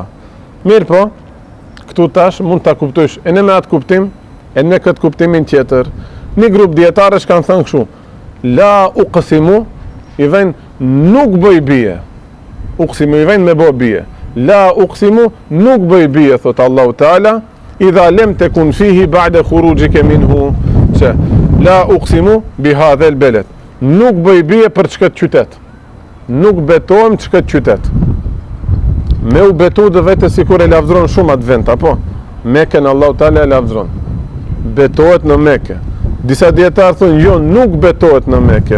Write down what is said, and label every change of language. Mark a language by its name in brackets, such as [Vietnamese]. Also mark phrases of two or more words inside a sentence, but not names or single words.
[Albanian] Mirë po, këtu tash mund ta kuptojsh e në me atë kuptim, e në këtë kuptimin tjetër. Një grup dietarësh kanë thënë kështu: [Arabic] لا أقسم, [Albanian] i vjen nuk bëj bie. Uqsimu i vjen me bë bie. [Arabic] لا أقسم [Albanian] nuk bëj bie, thot Allahu Teala, [Arabic] إذا لم تكن فيه بعد خروجك منه. Se لا أقسم بهذا البلد. [Albanian] Nuk bëj bie për çka qytet. Nuk betohem çka qytet. Me u betu dhe vetë sikur e lavdron shumë atë vend, apo? Mekën Allahu Teala e lavdron. Betohet në Mekë. Disa dietar thonë jo, nuk betohet në Mekë.